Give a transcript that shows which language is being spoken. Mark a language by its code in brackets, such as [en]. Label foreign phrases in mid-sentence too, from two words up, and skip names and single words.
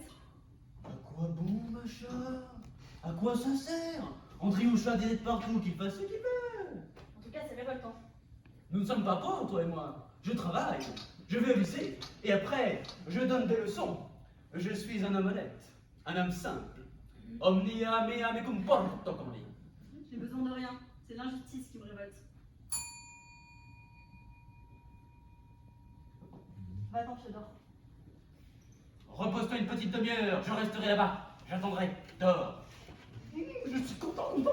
[fr] À quoi bon, Macha? À quoi ça sert? Andrioucha dirait de partout qu'il fasse ce qu'il veut. En tout cas, c'est révoltant. Nous ne sommes pas pauvres, toi et moi. Je travaille, je vais au lycée, et après, je donne des leçons. Je suis un homme honnête, un homme simple. [la] Omnia mea me comporto, [fr] comme on dit. J'ai besoin de rien. C'est l'injustice qui me révolte. Va-t'en, je dors. Repose-toi une petite demi-heure, je resterai là-bas. J'attendrai. Dors. Je suis content.